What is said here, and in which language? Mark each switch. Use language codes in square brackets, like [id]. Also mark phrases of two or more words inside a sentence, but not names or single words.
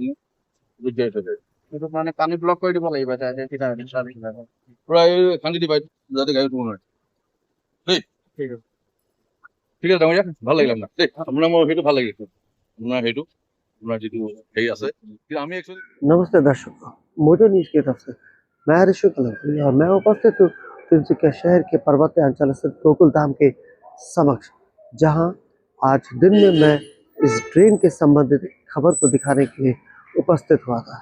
[as] সেইটো মানে পানী ব্লক কৰি দিব লাগিব পুৰা এই শান্তি দিবা যাতে গাড়ী থব নোৱাৰে দেই। ঠিক আছে, ঠিক আছে ডাঙৰীয়া, ভাল লাগিল আপোনাক দেই। আপোনাৰ মোৰ সেইটো ভাল লাগিছে, আপোনাৰ সেইটো আপোনাৰ যিটো হেৰি আছে। কিন্তু আমি একচুৱেলি [hi] नमस्ते दर्शकों, मोटो न्यूज की तरफ से मैं ऋषि कलंकी और मैं उपस्थित हूँ तिनसुकिया शहर के पर्वतीय अंचल स्थित गोकुल धाम के समक्ष, जहां आज दिन में मैं इस ट्रेन के संबंधित खबर को दिखाने के लिए उपस्थित हुआ था।